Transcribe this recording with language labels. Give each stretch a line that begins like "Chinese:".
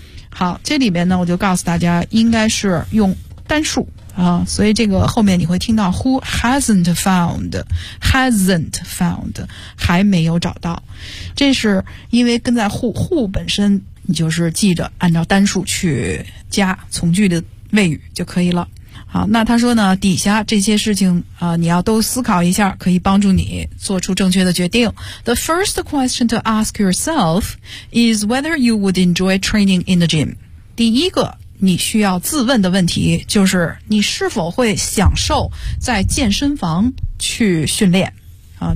Chinese: 好，这里面呢我就告诉大家应该是用单数啊，所以这个后面你会听到
English: who hasn't found， hasn't found，
Chinese: 还没有找到，这是因为跟在 who 本身你就是记着按照单数去加从句的谓语就可以了。好，那他说呢，底下这些事情啊，你要都思考一下，可以帮助你做出正确的决定。
English: The first question to ask yourself is whether you would enjoy training in the gym。
Chinese: 第一个你需要自问的问题就是你是否会享受在健身房去训练啊？